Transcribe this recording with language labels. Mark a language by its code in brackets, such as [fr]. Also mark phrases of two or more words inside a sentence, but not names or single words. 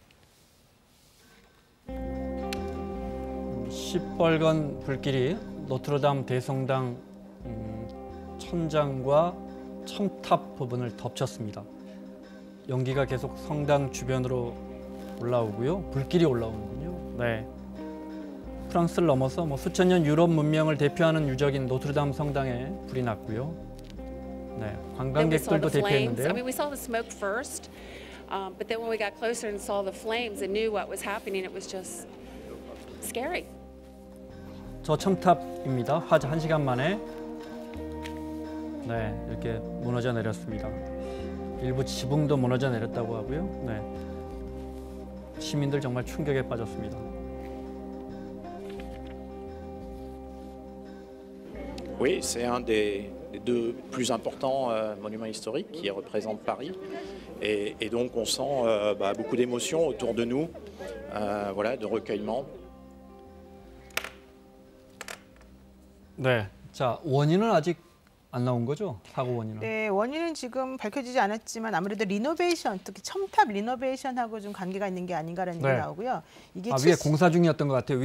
[ko] 시뻘건 불길이 노트르담 대성당 천장과 첨탑 부분을 덮쳤습니다. 연기가 계속 성당 주변으로 올라오고요. 불길이 올라오는군요. 프랑스를 넘어서 수천 년 유럽 문명을 대표하는 유적인 노트르담 성당에 불이 났고요. 관광객들도 대피했는데요. [en] I mean, we saw the smoke first, but then when we got closer and saw the flames and knew what was happening, it was just scary. [ko] 저 첨탑입니다. 화재 1시간 만에 이렇게 무너져 내렸습니다. 일부 지붕도 무너져 내렸다고 하고요. 시민들 정말 충격에 빠졌습니다. [fr] Oui, c'est un des deux plus importants monuments historiques qui représente Paris. Et donc on sent beaucoup d'émotions autour de nous, voilà, de recueillement. [ko] 자, 원인은 아직 안 나온 거죠? 사고 원인은? 네, 원인은 지금 밝혀지지 않았지만 아무래도 리노베이션, 특히 첨탑 리노베이션하고 좀 관계가 있는 게 아닌가라는 얘기 나오고요. 이게 위에 공사 중이었던 것 같아요.